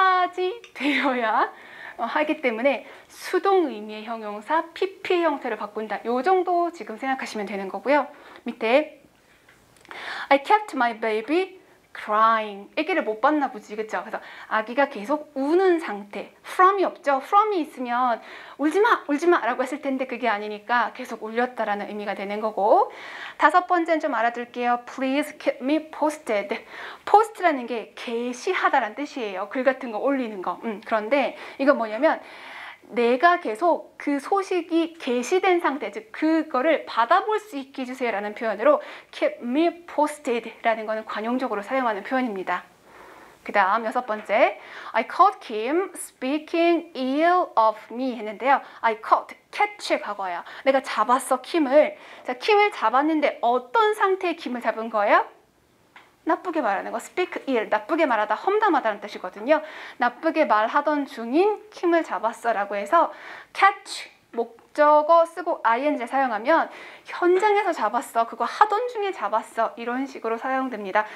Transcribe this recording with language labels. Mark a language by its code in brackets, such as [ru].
[ko] 차지되어야 하기 때문에 수동 의미의 형용사 PP의 형태를 바꾼다. 요 정도 지금 생각하시면 되는 거고요. [en] 밑에 I kept my baby crying. [ko] 아기를 못 봤나 보지, 그쵸? 그래서 아기가 계속 우는 상태. from이 없죠? from이 있으면 울지마 라고 했을 텐데 그게 아니니까 계속 울렸다라는 의미가 되는 거고. 다섯 번째는 좀 알아둘게요. [en] Please keep me posted. [ko] post라는 게 게시하다라는 뜻이에요. 글 같은 거 올리는 거. 그런데 이건 뭐냐면 내가 계속 그 소식이 게시된 상태, 즉 그거를 받아볼 수 있게 해주세요 라는 표현으로 [en] keep me posted [ko] 라는 거는 관용적으로 사용하는 표현입니다. 그 다음 여섯 번째, [en] I caught Kim speaking ill of me [ko] 했는데요. [en] I caught, catch [ko] 과거예요. 내가 잡았어, 킴을. 자, 킴을 잡았는데 어떤 상태의 킴을 잡은 거예요? 나쁘게 말하는 거, speak ill, 나쁘게 말하다, 험담하다는 뜻이거든요. 나쁘게 말하던 중인 킴을 잡았어 라고 해서 catch, 목적어 쓰고 ing 사용하면 현장에서 잡았어, 그거 하던 중에 잡았어, 이런 식으로 사용됩니다.